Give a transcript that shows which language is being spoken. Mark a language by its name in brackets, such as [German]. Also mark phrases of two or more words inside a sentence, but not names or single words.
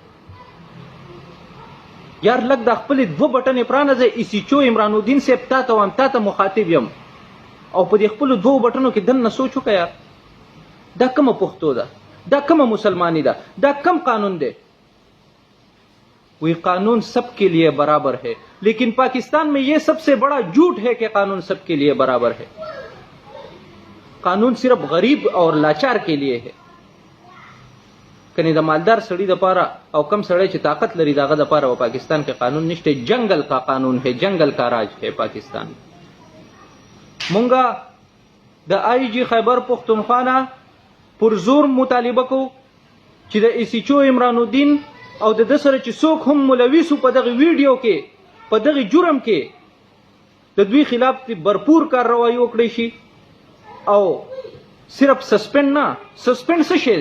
[Pashto] یار لږ د خپلې دوه بټنې پرانځئ ای سی چو عمران الدین صاحب تا ته وایم تا ته مخاطب یم او په دې خپلو دوو بټنو کې دننه سوچ وکړه یار دا کومه پښتو ده دا کومه مسلمانی ده دا کم قانون دی [Urdu] وی قانون سب کے لیے برابر ہے لیکن پاکستان میں یہ سب سے بڑا جھوٹ ہے کہ قانون سب کے لیے برابر ہے قانون صرف غریب اور لاچار کے لیے ہے [Pashto] کنی د مالدار سړي دپاره او کم سړی چې طاقت لري د هغه دپاره په پاکستان کې قانون نشته [Urdu] جنگل کا قانون ہے جنگل کا راج ہے [Pashto] پاکستان مونږه د آی جی خیبر پښتونخوا نه پرزور مطالبه کو چې د ای سی چو عمران الدین او د ده سره چې څوک هم ملوث په دغه ویډیو کې په دغه جرم کې د دوی خلاف برپور کارروایي وکړی شي او صرف سسپینډ نه سسپینډ څه شی